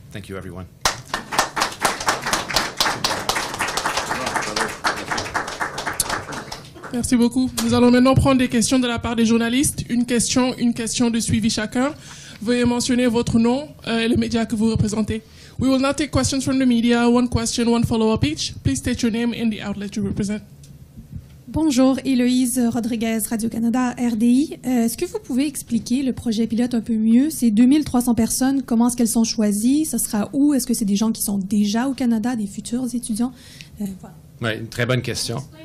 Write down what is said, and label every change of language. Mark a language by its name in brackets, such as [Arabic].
[English] Thank you, everyone. [French] Merci beaucoup. Nous allons maintenant prendre des questions de la part des journalistes. Une question de suivi chacun. Veuillez mentionner votre nom et le média que vous représentez. [English] We will now take questions from the media. One question, one follow-up each. Please state your name and the outlet you represent. [French] Bonjour, Héloïse Rodriguez, Radio-Canada, RDI. Est-ce que vous pouvez expliquer le projet pilote un peu mieux? Ces 2300 personnes, comment est-ce qu'elles sont choisies? Ce sera où? Est-ce que c'est des gens qui sont déjà au Canada, des futurs étudiants? Voilà. Oui, une très bonne question.